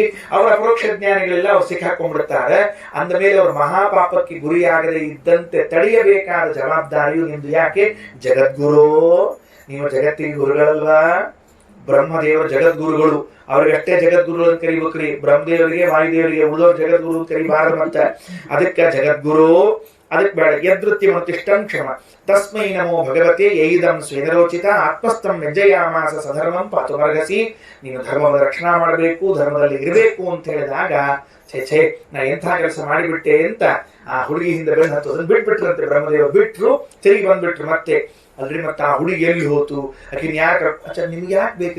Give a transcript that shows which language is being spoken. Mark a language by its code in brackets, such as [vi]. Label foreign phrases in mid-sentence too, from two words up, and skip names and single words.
[kn] ಅವ್ರ ಅಪರೋಕ್ಷ ಜ್ಞಾನಿಗಳೆಲ್ಲ ಅವ್ರು ಸಿಕ್ಕಾಕೊಂಡ್ಬಿಡ್ತಾರೆ. ಅಂದ ಮೇಲೆ ಅವ್ರ ಮಹಾಪಾಪಕ್ಕೆ ಗುರಿಯಾಗದೆ ಇದ್ದಂತೆ ತಡೆಯಬೇಕಾದ ಜವಾಬ್ದಾರಿಯು ನಿಮ್ದು. ಯಾಕೆ? ಜಗದ್ಗುರು. ನೀವು ಜಗತ್ತಿಗೆ ಗುರುಗಳಲ್ವಾ? ಬ್ರಹ್ಮದೇವರು ಜಗದ್ಗುರುಗಳು. ಅವ್ರಿಗಷ್ಟೇ ಜಗದ್ಗುರು ಅಂತ ಕರಿಬೇಕ್ರಿ. ಬ್ರಹ್ಮದೇವರಿಗೆ ವಾಯುದೇವರಿಗೆ ಉಳಿದವ್ರ ಜಗದ್ಗುರು ಅಂತ ಕರಿಬಾರದು ಅಂತ. ಅದಕ್ಕೆ ಜಗದ್ಗುರು. ಅದಕ್ಕೆ ಬೇಡ. [sa] ಯದೃತ್ಯ ಮತಿಷ್ಠಂ ಕ್ಷಮ ತಸ್ಮೈ ನಮೋ ಭಗವತೆ ಯೈದಂ ಸ್ವೇನರೋಚಿತ ಆತ್ಮಸ್ಥಂ ವ್ಯಂಜಯಾಮಾಸ ಸಧರ್ಮಂ ಪಾತುಮರ್ಗಸಿ. [kn] ನೀನು ಧರ್ಮದ ರಕ್ಷಣಾ ಮಾಡಬೇಕು, ಧರ್ಮದಲ್ಲಿ ಇರಬೇಕು ಅಂತ ಹೇಳಿದಾಗ, ಛೇ ನಾ ಎಂಥ ಕೆಲಸ ಮಾಡಿಬಿಟ್ಟೆ ಅಂತ ಆ ಹುಡುಗಿ ಹಿಂದೆ ಬೆನ್ನು ಹತ್ತೋದನ್ನ ಬಿಟ್ಬಿಟ್ರಂತೆ. ಬ್ರಹ್ಮದೇವ ಬಿಟ್ರು, ತಿರುಗಿ ಬಂದ್ಬಿಟ್ರು ಮತ್ತೆ. ಅಲ್ರಿ ಮತ್ತೆ ಆ ಹುಡುಗಿ ಎಲ್ಲಿ ಹೋತು? ಆಕಿನ್ ಯಾಕೆ? ನಿಮ್ಗೆ ಯಾಕೆ ಬೇಕು?